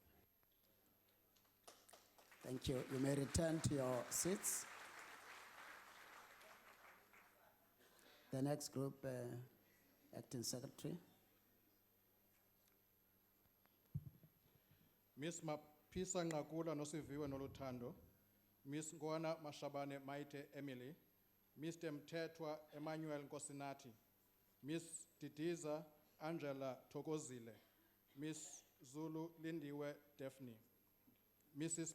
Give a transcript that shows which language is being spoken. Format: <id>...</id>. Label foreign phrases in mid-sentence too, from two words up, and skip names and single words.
<en>Thank you. You may return to your seats. The next group, Acting Secretary. Miss Mapisa Ngakula Nosiviwe Noluthando, Miss Ngwana Mashabane Maite Emily, Mr. Mtetwa Emmanuel Nkosinati, Miss Didiza Angela Tokozile, Miss Zulu Lindiwe Daphne, Mrs.</en>